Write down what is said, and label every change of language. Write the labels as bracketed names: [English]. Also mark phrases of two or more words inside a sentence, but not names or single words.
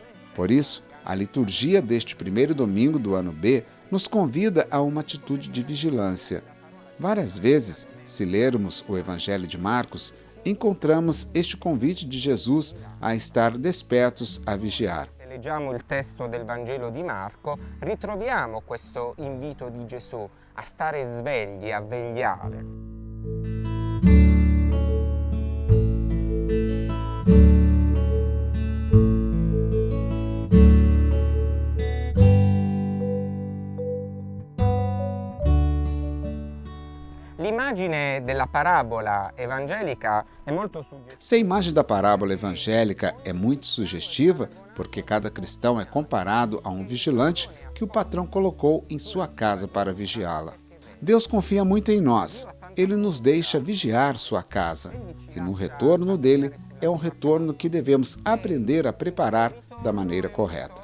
[Portuguese] Por isso, a liturgia deste primeiro domingo do ano B nos convida a uma atitude de vigilância. Várias vezes, se lermos o Evangelho de Marcos, encontramos este convite de Jesus a estar despertos a vigiar. [Italian] Se leggiamo il testo del Vangelo di Marco, ritroviamo questo invito di Gesù a stare svegli, a vegliare. L'immagine della parabola evangelica è molto suggestiva. [Portuguese] Se a imagem da parábola evangélica é muito sugestiva, porque cada cristão é comparado a um vigilante que o patrão colocou em sua casa para vigiá-la. Deus confia muito em nós. Ele nos deixa vigiar sua casa. E no retorno dele, é um retorno que devemos aprender a preparar da maneira correta.